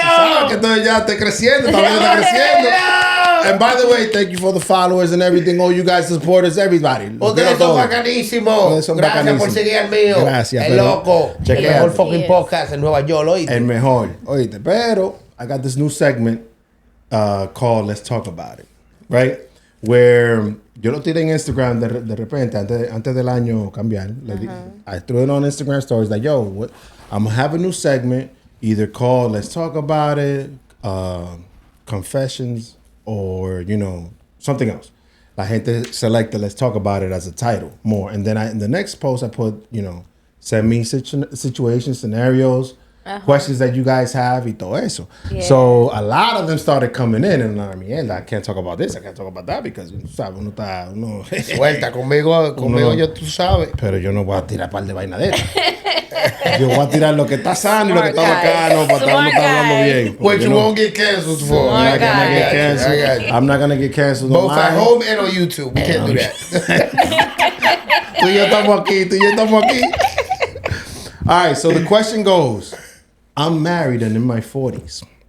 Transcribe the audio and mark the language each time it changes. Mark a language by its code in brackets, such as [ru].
[es] Sabes que estoy ya está creciendo, también está creciendo. [en] And by the way, thank you for the followers and everything. All you guys, supporters, everybody. [es] Ustedes son bacanísimos. Gracias por seguir al mío. Gracias. El loco. El mejor fucking podcast en Nueva York, oíste. El mejor. Oíste. Pero [en] I got this new segment called Let's Talk About It. Right? Where [es] yo lo tiré en Instagram de repente, antes del año cambiar. [en] I threw it on Instagram stories like, yo, I'm going to have a new segment, either called Let's Talk About It, Confessions, or, something else. [es] La gente [en] selected Let's Talk About It as a title more. And then in the next post, I put, send me situations, scenarios, questions that you guys have [es] y todo eso. [en] Yeah. So a lot of them started coming in, and I can't talk about this, I can't talk about that, because [es] ¿sabes? Uno suelta conmigo yo, tú sabes. Pero yo no voy a tirar par de vaina de esta. Yo voy a tirar lo que está sano y lo que está bacano para estar hablando bien. [en] What you won't get canceled for. I'm not gonna get canceled. Both at home and on YouTube. We can't do that. [es] Tú y yo estamos aquí. [en] All right, so the question goes, I'm married and in my 40s.